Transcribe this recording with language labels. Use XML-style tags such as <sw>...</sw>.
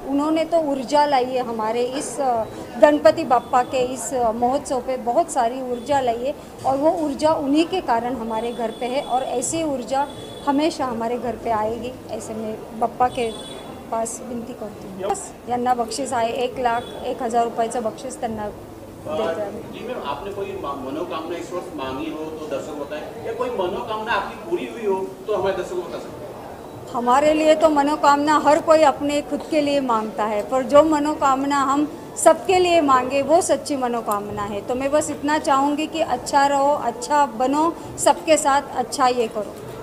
<hi>उन्होंने तो ऊर्जा लाई है हमारे इस गणपति बाप्पा के इस महोत्सव पे, बहुत सारी ऊर्जा लाई है और वो ऊर्जा उन्हीं के कारण हमारे घर पे है और ऐसी ऊर्जा हमेशा हमारे घर पे आएगी। ऐसे मैं बाप्पा के पास विनती करती हूँ।</hi> <mr>बस यांना बक्षीस आहे 1,01,000 रुपयाचं बक्षीस त्यांना</mr> <hi>देते हैं। जी मैम, आपने कोई मनोकामना इस वर्ष मांगी हो तो दर्शक होता है, या कोई मनोकामना आपकी पूरी हुई हो तो हमारे दर्शक बता सकते हैं। हमारे लिए तो मनोकामना हर कोई अपने खुद के लिए मांगता है, पर जो मनोकामना हम सबके लिए मांगे वो सच्ची मनोकामना है। तो मैं बस इतना चाहूँगी कि अच्छा रहो, अच्छा बनो, सबके साथ अच्छा ये करो।</hi>